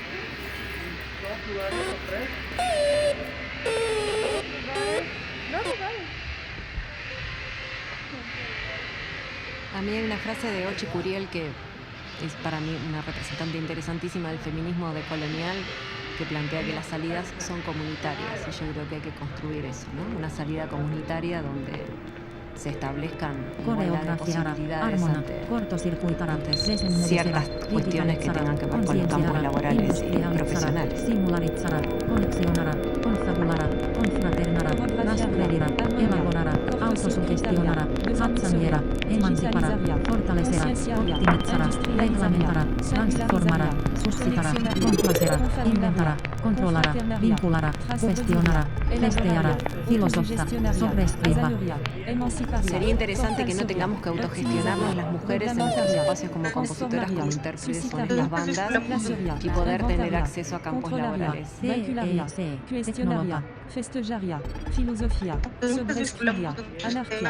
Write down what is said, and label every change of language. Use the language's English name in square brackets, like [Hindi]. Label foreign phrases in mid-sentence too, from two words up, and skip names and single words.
[Spanish] A mí hay una frase de Ochi Curiel que es para mí una representante interesantísima del feminismo decolonial, que plantea que las salidas son comunitarias, y yo creo que hay que construir eso, ¿no? Una salida comunitaria donde se establezcan igualdad de posibilidades ante ciertas cuestiones que tengan que ver con los campos laborales y profesionales. Autosugestionará, emancipará, fortalecerá, optimizará, reglamentará, transformará, suscitará, complacerá, inventará, controlará, vinculará, cuestionará, testeará, filosofará, sobreescriba. Sería interesante que no tengamos que autogestionarnos las mujeres en nuestros espacios como compositoras, como intérpretes o en las bandas, y poder tener acceso a campos laborales. Tecnología, festejaria, filosofía, sobreescribia, anarquía,